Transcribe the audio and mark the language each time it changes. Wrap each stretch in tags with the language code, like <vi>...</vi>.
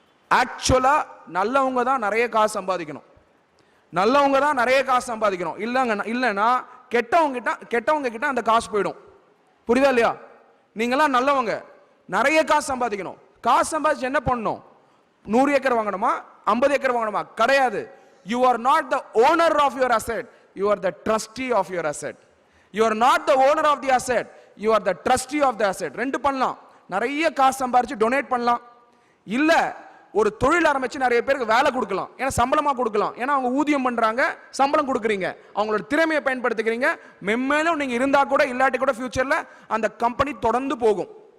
<ta>ஆக்சுவலா நல்லவங்க தான் நிறைய காசு சம்பாதிக்கணும், நல்லவங்க தான் நிறைய காசு சம்பாதிக்கணும். இல்லைன்னா கெட்டவங்க கிட்ட அந்த காசு போயிடும். புரியுதா இல்லையா? நீங்களாம் நல்லவங்க, நிறைய காசு சம்பாதிக்கணும். காசு சம்பாதிச்சு என்ன பண்ணணும்? 100 ஏக்கர் வாங்கணுமா, 50 ஏக்கர் வாங்கணுமா? கிடையாது.</ta> <en>You are not the owner of your asset, you are the trustee of your asset. You are not the owner of the asset, you are the trustee of the asset.</en> <ta>ரெண்டு பண்ணலாம். நிறைய காசு சம்பாரிச்சு donate பண்ணலாம், இல்ல ஒரு தொழில் ஆரம்பிச்சு நிறைய பேருக்கு வேலை கொடுக்கலாம். ஏன்னா சம்பளமா கொடுக்கலாம், ஏன்னா அவங்க ஊதியம் பண்றாங்க, சம்பளம் கொடுக்குறீங்க, அவங்களோட திறமையை பயன்படுத்திக்கிறீங்க. மென்மேலும் நீங்க இருந்தா கூட இல்லாட்டி கூட ஃபியூச்சர்ல அந்த கம்பெனி தொடர்ந்து போகும்.</ta>